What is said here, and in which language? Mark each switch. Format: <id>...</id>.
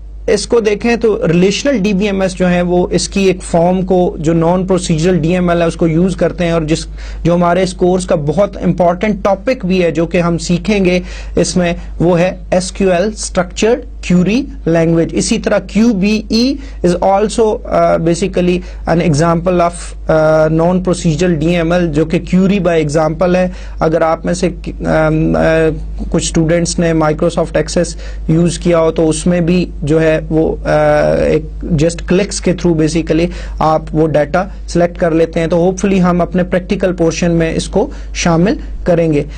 <ur>اس کو دیکھیں تو relational D B M S جو ہے وہ اس کی ایک فارم کو جو naan procedural D M L ہے اس کو یوز کرتے ہیں, اور جو ہمارے اس کورس کا بہت امپورٹنٹ ٹاپک بھی ہے جو کہ ہم سیکھیں گے اس میں, وہ ہے S Q L structured query language.</ur> <en>اسی طرح QBE is also basically an example of non-procedural DML</en> <ur>جو کہ</ur> <en>query by example ہے.</en> <ur>اگر آپ میں سے کچھ اسٹوڈینٹس نے مائکروسافٹ ایکسیس یوز کیا ہو تو اس میں بھی جو ہے وہ ایک جسٹ کلکس کے تھرو بیسیکلی آپ وہ ڈیٹا سلیکٹ کر لیتے ہیں. تو ہوپ فلی ہم اپنے پریکٹیکل پورشن میں اس کو شامل کریں گے.</ur>